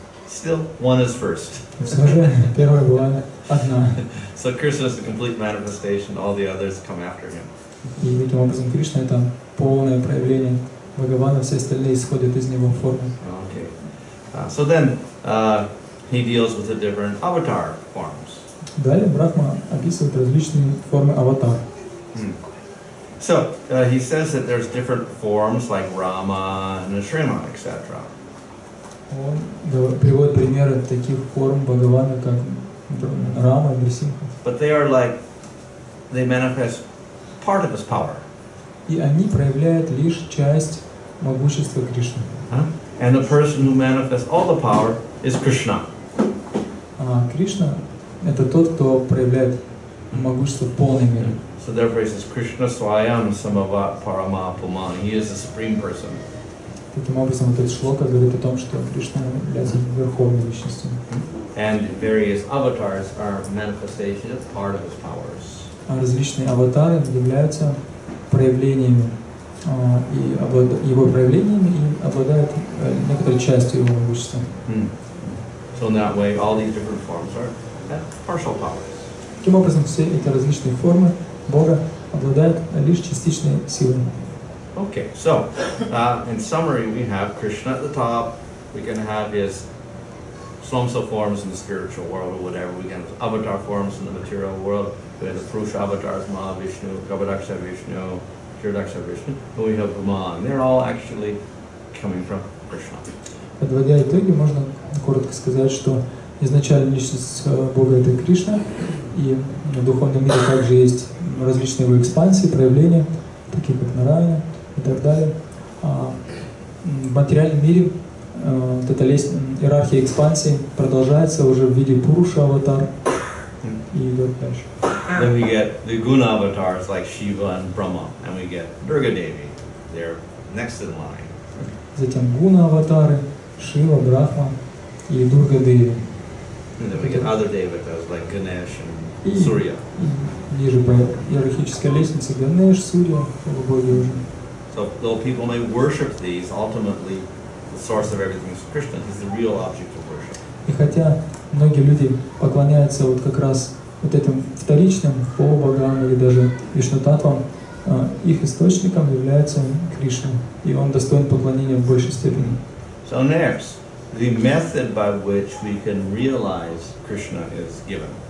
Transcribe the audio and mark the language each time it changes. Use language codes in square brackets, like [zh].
[en] Still, one is first. [ru] Все же первая была одна. [en] So Krishna is the complete manifestation, all the others come after him. [ru] И таким образом Кришна это полное проявление Бхагавана, все остальные исходят из него формы. [en] Okay. So then he deals with the different avatar forms. [ru] Далее Брахма описывает различные формы аватар. [en] So he says that there's different forms like Rama and Shrima, etc. [ru] Он приводит примеры таких форм Бхагавана, как Рама и Нрсимха. [en] But they are like, they manifest part of his power. [ru] И они проявляют лишь часть могущества Кришны. [en] And the person who manifests all the power is Krishna. [ru] А Кришна — это тот, кто проявляет могущество в полной мере. [en] So therefore he says, Krishna Swayam Samavat Parama Puman. He is the supreme person. [ru] Таким образом, этот шлока говорит о том, что Кришна является верховной личностью. [en] And various avatars are manifestation of part of his powers. [ru] А различные аватары являются проявлениями его проявлениями и обладают некоторой частью его могущества. [en] So in that way, all these different forms are partial powers. [ru] Таким образом, все эти различные формы Бога обладают лишь частичной силой. [en] Okay, so in summary, we have Krishna at the top. We can have his slumsa forms in the spiritual world or whatever. We can have avatar forms in the material world. We have the Purusha avatars, Mahavishnu, Garbhadaksha Vishnu, Kshiradaksha Vishnu, and we have Brahman. They're all actually coming from Krishna. [ru] Подводя итоги, можно коротко сказать, что изначально личность Бога — это Кришна, и в духовном мире также есть различные его экспансии, проявления, такие как Нараяна и так далее. А в материальном мире вот эта иерархия экспансии продолжается уже в виде Пуруша аватар и идет дальше. [en] Then we get the guna avatars like Shiva and Brahma, and we get Durga Devi. They're next in line. [ru] Затем гуна аватары, Шива, Брахма и Дурга Деви. [en] And then we get other devatas like Ganesh and Surya. [ru] Ниже по иерархической лестнице Ганеш, Сурья, полубоги уже. [en] So though people may worship these, ultimately the source of everything is Krishna. He's the real object of worship. [ru] И хотя многие люди поклоняются вот как раз вот этим вторичным полубогам или даже вишнутатвам, их источником является Кришна, и он достоин поклонения в большей степени. [en] So next, the method by which we can realize Krishna is given.